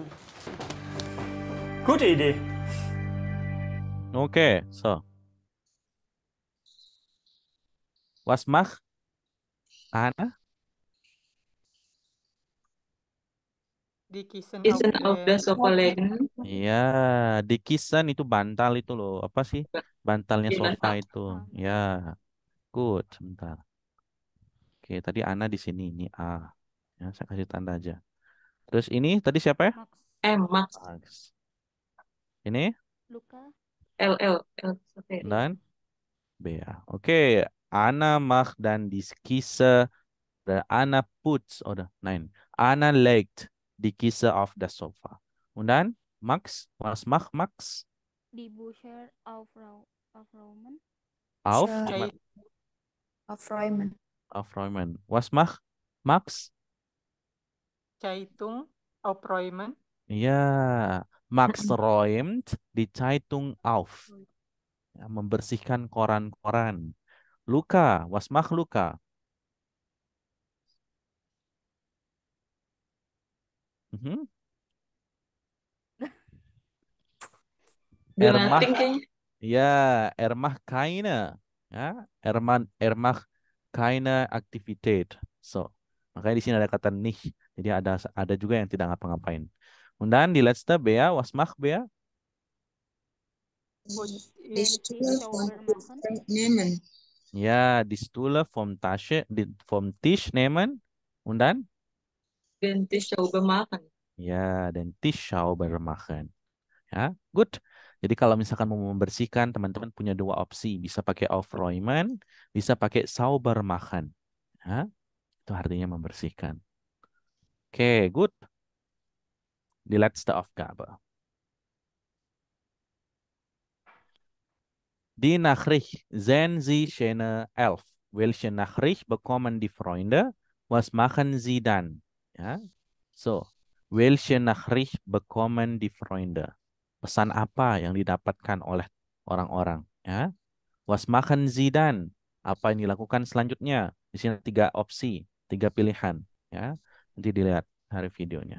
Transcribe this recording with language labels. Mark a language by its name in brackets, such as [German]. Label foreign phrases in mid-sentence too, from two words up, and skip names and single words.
[German] Gute Idee. Oke, so. Was macht Anna? Die Kissen Kissen auf der Sofa legen. [Indonesian] Ya, di kissen itu bantal itu loh. Apa sih? Bantalnya Di sofa bantal. itu. Ya, good. Sebentar. Oke, tadi Ana di sini. Ini A. Ya, saya kasih tanda aja. Terus ini tadi siapa ya? Max. Max. Ini Luka. L. dan B ya. Oke, [German] Ana macht dan die Kisse. Anna puts oder nein. Anna legt die Kisse auf das Sofa. Und dann Max, was macht Max? Die Bücher aufräumen. Auf? Aufräumen. Aufräumen. Was macht Max? Zeitung aufräumen. Ya, Max räumt die Zeitung auf. [Indonesian] Ya, membersihkan koran-koran. [German] Luka, was macht Luka? Mhm. [English] Do [German] Er [English] nothing [German] macht, [Indonesian] kayaknya. ya, [German] er macht keine. Ya, er macht keine Aktivität. [Indonesian] So, makanya di sini ada kata nicht. Jadi ada juga yang tidak ngapa-ngapain. [German] Und dann die letzte Bea, was macht Bea? Die Stühle vom Tisch nehmen. Ja, die Stühle vom Tisch nehmen. Und dann? Den Tisch sauber machen. Ya, den Tisch sauber machen. Ya, good. [Indonesian] Jadi kalau misalkan mau membersihkan, teman-teman punya dua opsi. Bisa pakai aufräumen, bisa pakai [German] sauber machen. [Indonesian] Ya, itu artinya membersihkan. Oke, good. [German] Die letzte Aufgabe. Die Nachricht. Sehen Sie schöne 11. Welche Nachricht bekommen die Freunde? Was machen Sie dann? Ja, so. Welche Nachricht bekommen die Freunde? [Indonesian] Pesan apa yang didapatkan oleh orang-orang? Ya. [German] Was machen Sie dann? [Indonesian] Apa yang dilakukan selanjutnya? Di sini 3 opsi, 3 pilihan. Ya. Nanti dilihat hari videonya.